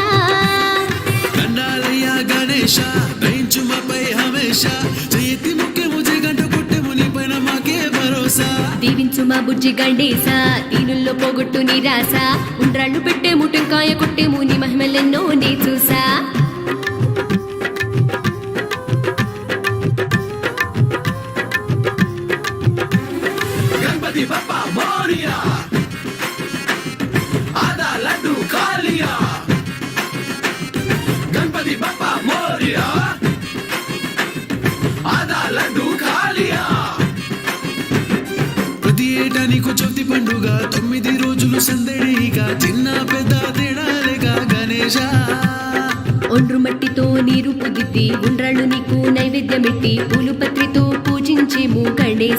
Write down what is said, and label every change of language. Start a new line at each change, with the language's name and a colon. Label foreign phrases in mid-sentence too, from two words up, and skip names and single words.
Telugu: దండాలయ్యా గణేశ, దయించుమపై హమేష, జయతి ముఖ్యము జగంట కొట్టెము నీ పైన మాకే భరోసా. దీవించు మా బుజ్జి గణేశ దీనుల్లో పోగొట్టు నిరాశ ఉండ్రాళ్ళు పెట్టేము టెంకాయ కొట్టేము నీ మహిమలెన్నో నే చూసా
Hindi: गणपति बप्पा मोरिया आधा लड्डू खा लिया गणपति बप्पा मोरिया आधा लड्डू खा लिया
Telugu: ప్రతి ఏటా నీకు చవితి పండుగ 9 రోజులు సందడిగా చిన్న పెద్ద తేడాలేగా గణేశ ఒండ్రు మట్టితో నీరు పుదిద్ది ఉండ్రాళ్ళు నీకు నైవేద్యమెట్టి పూలు పత్రితో పూజించేము గణేశ